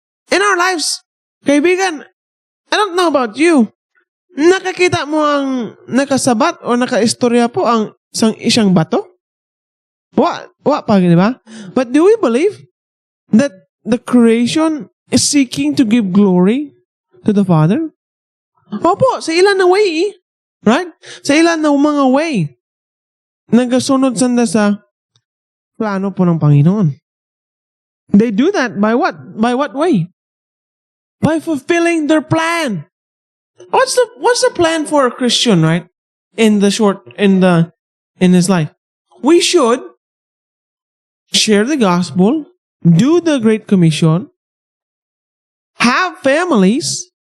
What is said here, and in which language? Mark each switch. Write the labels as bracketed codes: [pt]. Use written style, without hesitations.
[en] In our lives, [tl] kaibigan, [en] I don't know about you, [tl] nakakita mo ang nakasabat o nakaistorya po ang isang bato? What pa, di ba? [en] But do we believe that the creation is seeking to give glory to the Father? [tl] Opo, sa ilan na way, right? Sa ilan na mga way, nagasunod sanda sa plano po ng Panginoon. [en] They do that by what? By what way? By fulfilling their plan. What's the plan for a Christian, right? In his life. We should share the gospel, do the Great Commission, have families.